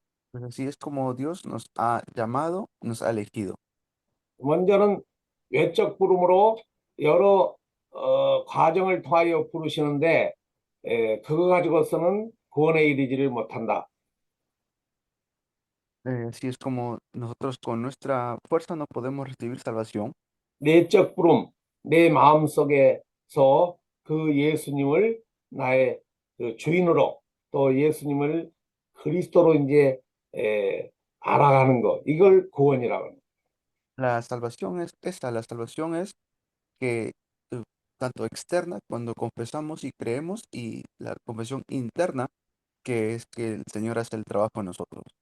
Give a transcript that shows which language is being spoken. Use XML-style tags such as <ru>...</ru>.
<es>Pues así es como Dios nos ha llamado, nos ha elegido.</es> <ko>먼저는 외적 부름으로 여러 과정을 통하여 부르시는데 그거 가지고서는 구원에 이르지를 못한다.</ko> <es>Así es como nosotros con nuestra fuerza no podemos recibir salvación.</es> <ko>내적 부름, 내 마음속에서 그 예수님을 나의 그 주인으로 또 예수님을 그리스도로 이제 알아가는 거, 이걸 구원이라고 합니다.</ko> <es>La salvación es esta, la salvación es que tanto externa cuando confesamos y creemos y la confesión interna que es que el Señor hace el trabajo en nosotros.</es>